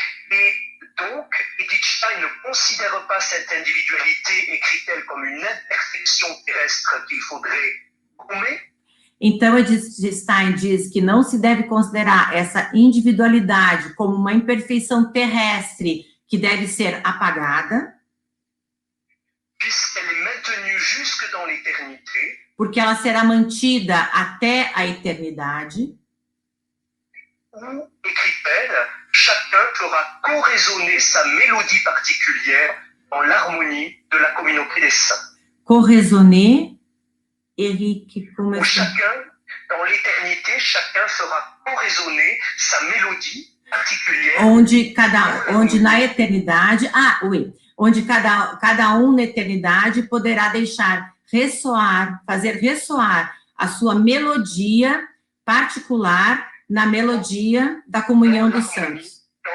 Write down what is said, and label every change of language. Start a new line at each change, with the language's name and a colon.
French: Et donc, Edith Stein ne considère pas cette individualité, écrit-elle, comme une imperfection terrestre qu'il faudrait gommer.
Portuguese: Então, Edith Stein diz que não se deve considerar essa individualidade como uma imperfeição terrestre que deve ser apagada,
French: puisqu'elle est maintenue jusque dans l'éternité,
Portuguese: porque ela será mantida até a eternidade,
French: où, écrit-elle, chacun fera co-résonner sa mélodie particulière dans l'harmonie de la communauté des saints.
Portuguese: corresonner, Eric, como
French: Où chacun, dans l'éternité, chacun fera co-résonner sa mélodie particulière.
Portuguese: onde na eternidade, onde cada um na eternidade poderá deixar ressoar, fazer ressoar a sua melodia particular na melodia da comunhão dos santos.